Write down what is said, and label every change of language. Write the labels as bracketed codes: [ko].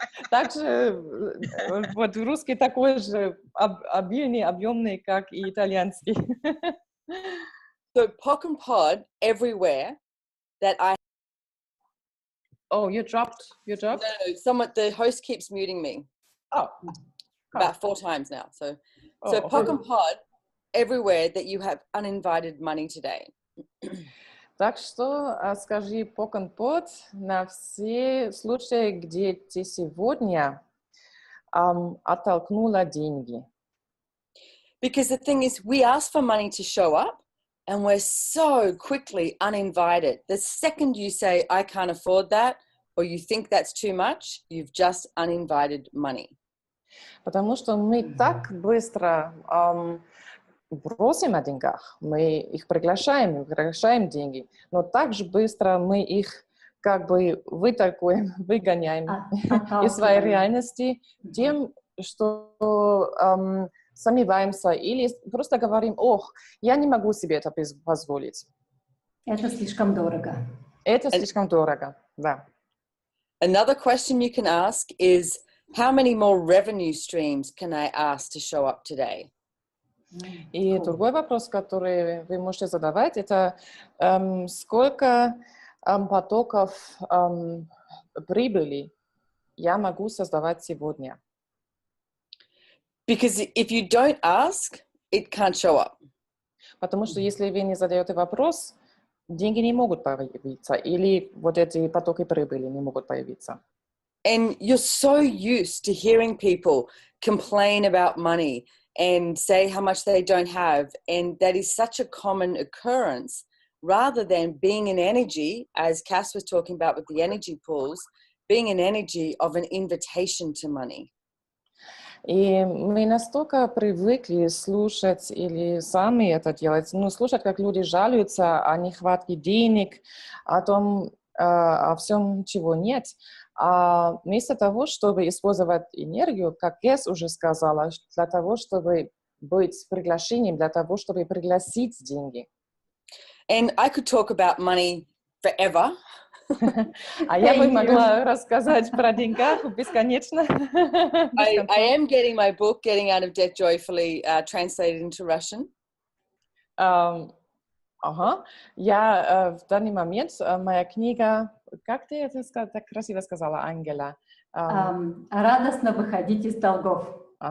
[ru] Также вот русский такой же обильный, объемный, как и итальянский. [en] So POC and POD everywhere that I... Oh, you dropped? No, the host keeps muting me. Oh. About 4 times now. So POC and POD everywhere that you have uninvited money today. [ru] Так что скажи [en] POC and POD [ru] на все случаи, где ты сегодня оттолкнула деньги. [en] Because the thing is, we ask for money to show up and we're so quickly uninvited. The second you say, I can't afford that, or you think that's too much, you've just uninvited money. [ru] Потому что мы так быстро просим о деньгах, мы их приглашаем деньги, но также быстро мы их как бы выгоняем из своей реальности тем, что сомневаемся или просто говорим, ох, я не могу себе это позволить. Это слишком дорого. Это слишком дорого, да. [en] Another question you can ask is, how many more revenue streams can I ask to show up today? [ru] И другой вопрос, который вы можете задавать, это сколько потоков прибыли я могу создавать сегодня? [en] Because if you don't ask, it can't show up. [ru] Потому что если вы не задаете вопрос, деньги не могут появиться, или вот эти потоки прибыли не могут появиться. [en] And you're so used to hearing people complain about money and say how much they don't have, and that is such a common occurrence, rather than being an energy, as Kass was talking about with the energy pools, being an energy of an invitation to money. [ru] И мы настолько привыкли слушать или сами это делать, слушать, как люди жалуются о нехватке денег, о том, о всем, чего нет. А вместо того, чтобы использовать энергию, как Kass уже сказала, для того, чтобы быть приглашением, для того, чтобы пригласить деньги. [en] And I could talk about money forever. [ru] А я бы могла рассказать про деньгах бесконечно. [en] I am getting my book, Getting Out of Debt Joyfully, translated into Russian. [ru] Я в данный момент, моя книга, как ты это так красиво сказала, Ангела? Радостно выходить из долгов.